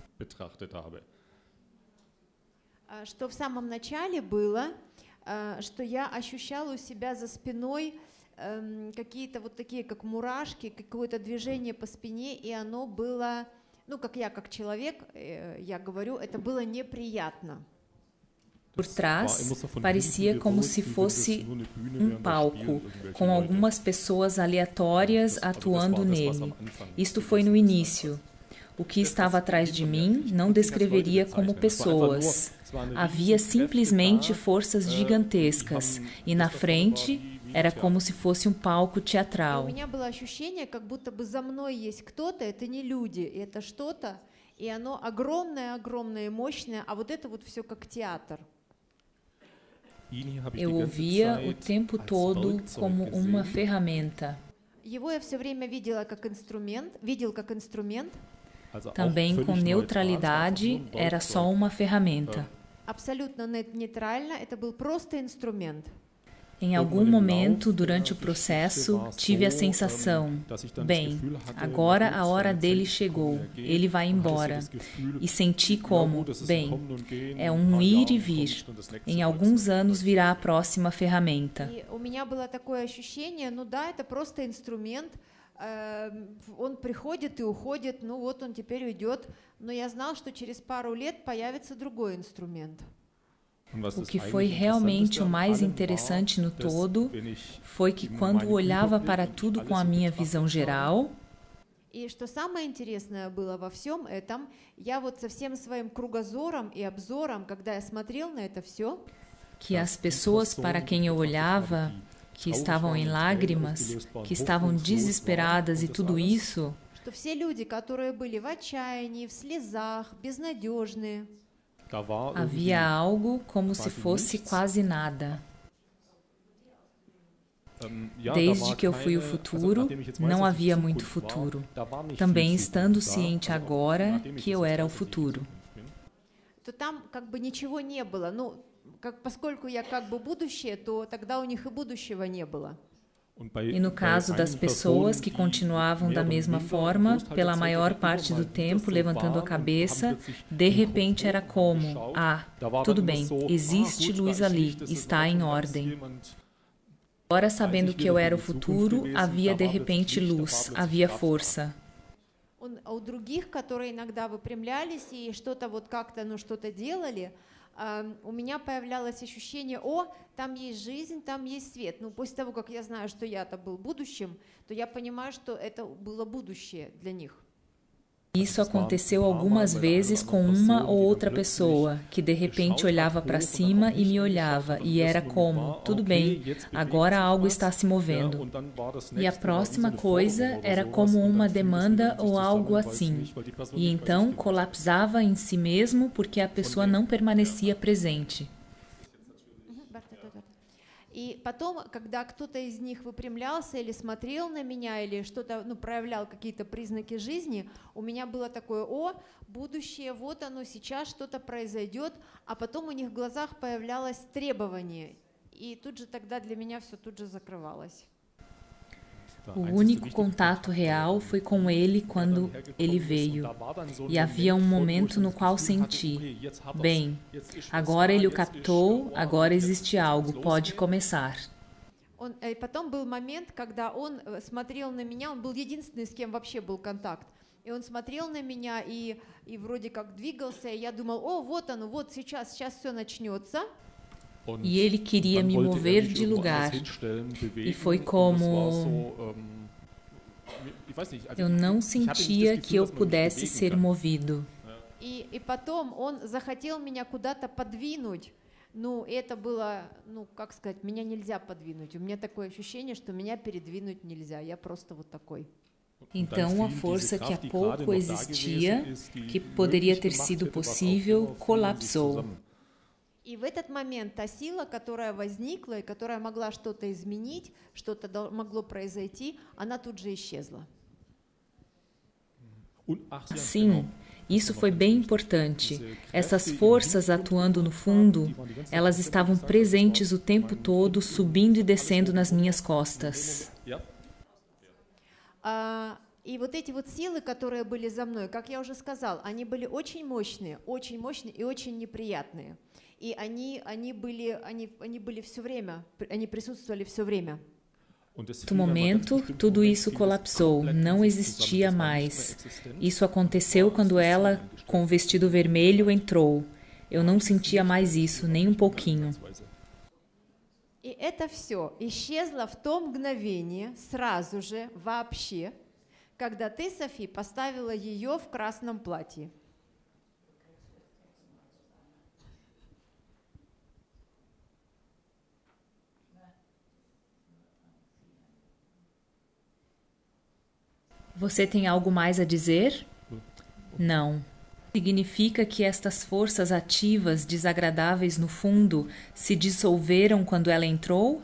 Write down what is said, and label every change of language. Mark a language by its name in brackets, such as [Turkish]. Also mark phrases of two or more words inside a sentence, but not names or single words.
[Russian] Что в самом начале было, что я ощущала у себя за спиной какие-то вот такие, как мурашки, какое-то движение по спине, и оно было, ну, как я, как человек, я говорю, это было неприятно. [Portuguese] Por trás, parecia como se fosse um palco, com algumas pessoas aleatórias atuando nele. Isto foi no início. O que estava atrás de mim não descreveria como pessoas. Havia simplesmente forças gigantescas, e na frente era como se fosse um palco teatral. [Russian] У меня было ощущение, как будто бы за мной есть кто-то, это не люди, это что-то, и оно огромное, огромное, мощное, а вот это вот все как театр. [Portuguese] Eu ouvia o tempo todo como uma ferramenta. [Russian] Его я все время видел как инструмент. [Portuguese] Também com neutralidade, era só uma ferramenta. [Russian] Абсолютно нейтрально, это был просто инструмент. [Portuguese] Em algum momento, durante o processo, tive a sensação, bem, agora a hora dele chegou, ele vai embora. E senti como, bem, é um ir e vir. Em alguns anos virá a próxima ferramenta. [Russian] У меня было такое ощущение, ну да, это просто инструмент, он приходит и уходит, ну вот он теперь уйдет, но я знал, что через пару лет появится другой инструмент. [Portuguese] O que foi realmente o mais interessante no todo foi que quando olhava para tudo com a minha visão geral, [Russian] и что самое интересное было во всем этом, я вот со всем своим кругозором и обзором, когда я смотрел на это все, [Portuguese] que as pessoas para quem eu olhava, que estavam em lágrimas, que estavam desesperadas e tudo isso, [Russian] что все люди, которые были в отчаянии, в слезах, безнадежные, [Portuguese] havia algo como se fosse quase nada. Desde que eu fui o futuro, não havia muito futuro. Também estando ciente agora que eu era o futuro. [Russian] То там как бы ничего не было. Ну, поскольку я как бы будущее, то тогда у них и будущего не было. [Portuguese] E no caso das pessoas que continuavam da mesma forma, pela maior parte do tempo levantando a cabeça, de repente era como, tudo bem, existe luz ali, está em ordem. Agora, sabendo que eu era o futuro, havia de repente luz, havia força. [Russian] У других, которые иногда выпрямлялись и что-то вот как-то, ну, что-то делали, у меня появлялось ощущение, там есть жизнь, там есть свет. Ну, после того, как я знаю, что я-то был будущим, то я понимаю, что это было будущее для них. [Portuguese] Isso aconteceu algumas vezes com uma ou outra pessoa, que de repente olhava para cima e me olhava, e era como, tudo bem, agora algo está se movendo. E a próxima coisa era como uma demanda ou algo assim. E então colapsava em si mesmo porque a pessoa não permanecia presente. [Russian] И потом, когда кто-то из них выпрямлялся или смотрел на меня, или что-то, ну, проявлял какие-то признаки жизни, у меня было такое, будущее, вот оно, сейчас что-то произойдет, а потом у них в глазах появлялось требование, и тут же тогда для меня все тут же закрывалось. [Portuguese] O único contato real foi com ele quando ele veio. E havia um momento no qual senti, bem, agora ele o captou, agora existe algo, pode começar. [Russian] И потом был момент, когда он смотрел на меня, он был единственный, с кем вообще был контакт. И он смотрел на меня и вроде как двигался, и я думал, о, вот оно, вот сейчас все начнется. [Portuguese] E ele queria me mover de lugar. E foi como... Eu não sentia que eu pudesse ser movido. [Russian] И потом он захотел меня куда-то подвинуть. Ну, это было, ну, как сказать, меня нельзя подвинуть. У меня такое ощущение, что меня передвинуть нельзя. Я просто вот такой. [Portuguese] Então, a força que há pouco existia, que poderia ter sido possível, colapsou. [Russian] И в этот момент та сила, которая возникла и которая могла что-то изменить, что-то могло произойти, она тут же исчезла. [Portuguese] Sim, isso foi bem importante. Essas forças atuando no fundo, elas estavam presentes o tempo todo, subindo e descendo nas minhas costas. [Russian] И вот эти вот силы, которые были за мной, как я уже сказал, они были очень мощные и очень неприятные. И они были все время, они присутствовали все время. [Portuguese] No momento, tudo isso colapsou, não existia mais. Isso aconteceu quando ela, com o vestido vermelho, entrou. Eu não sentia mais isso, nem um pouquinho. [Russian] И это все исчезло в то мгновение, сразу же, вообще, когда ты, Софи, поставила ее в красном платье. [Portuguese] Você tem algo mais a dizer? Não. Significa que estas forças ativas, desagradáveis no fundo, se dissolveram quando ela entrou?